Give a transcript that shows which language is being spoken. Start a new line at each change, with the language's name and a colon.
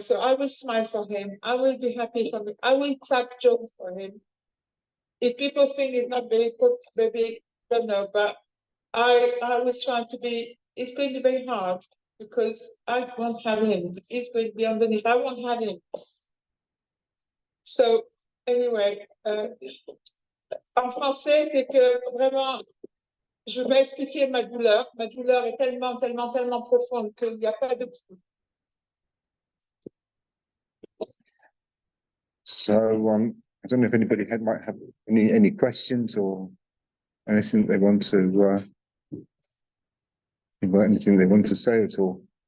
English: So I will smile for him. I will be happy for him. I will crack jokes for him. If people think it's not very good, maybe don't know, but I was trying to be, it's going to be very hard because I won't have him. He's going to be underneath. I won't have him. So, anyway,
French: en français, c'est que vraiment, je vais expliquer ma douleur. Ma douleur est tellement profonde qu'il n'y a pas de...
English: So, I don't know if anybody might have any questions or anything they want to, anything they want to say at all.